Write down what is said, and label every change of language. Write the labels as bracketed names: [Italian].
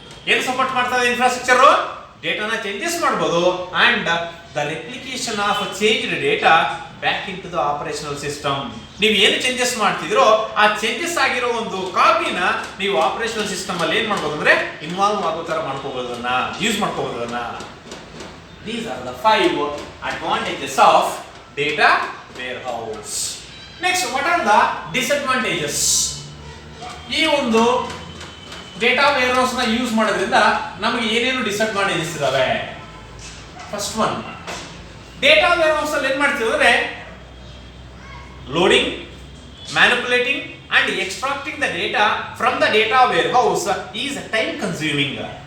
[Kannada] ಏನು ಸಪೋರ್ಟ್ ಮಾಡ್ತಾ ಇದೆ [English] Infrastructure? [Kannada] ಡೇಟಾನ ಚೇಂಜಸ್ ಮಾಡಬಹುದು [English] And the replication of changed data back in to the operational system. [Kannada] ನೀವು ಏನು ಚೇಂಜಸ್ ಮಾಡ್ತಿದ್ರೋ ಆ ಚೇಂಜಸ್ ಆಗಿರೋ ಒಂದು ಕಾಪಿನ ನೀವು ಆಪರೇಷನಲ್ ಸಿಸ್ಟಮ್ ಅಲ್ಲಿ ಏನ್ ಮಾಡ್ಬೋದು ಅಂದ್ರೆ ಇನ್ವಾಲ್ವ್ ಆಗೋ ತರ ಮಾಡ್ಕೋಬಹುದನ್ನ, use ಮಾಡ್ಕೋಬಹುದನ್ನ. [English] These are the 5 advantages of data warehouse. Next, what are the disadvantages? [Kannada] ಈ ಒಂದು ಡೇಟಾ ವೇರ್ಹೌಸ್ ನ ಯೂಸ್ ಮಾಡೋದ್ರಿಂದ ನಮಗೆ ಏನೇನು ಡಿಸ್ಅಡ್ವಾಂಟೇಜಸ್ ಇದಾವೆ? [English] first one, data warehouse [Kannada] ಅಲ್ಲಿ ಏನ್ ಮಾಡ್ತೀವಿ ಅಂದ್ರೆ [English] Loading, manipulating and extracting the data from the data warehouse is time consuming.